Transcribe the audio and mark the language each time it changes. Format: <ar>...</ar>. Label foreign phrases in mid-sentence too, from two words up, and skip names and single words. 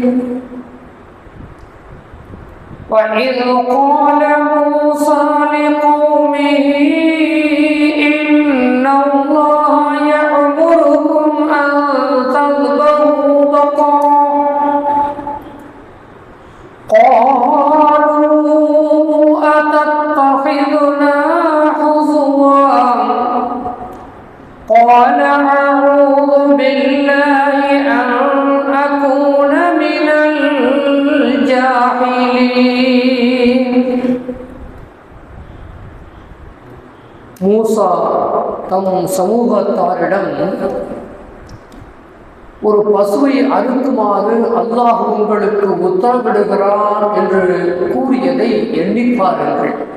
<ar>وإذ قال موسى لقومه إن الله يأمركم أن تذبحوا بقرة قالوا أتتخذنا هزوا قال أعوذ بالله أن أكون من الجاهلين.</ar> <ta>மூசா தம் சமூகத்தாரிடம் ஒரு பசுவை அறுக்குமாறு அல்லாஹ் உங்களுக்கு உத்தரவிடுகிறான் என்று கூறியதை எண்ணி பாருங்கள்.</ta>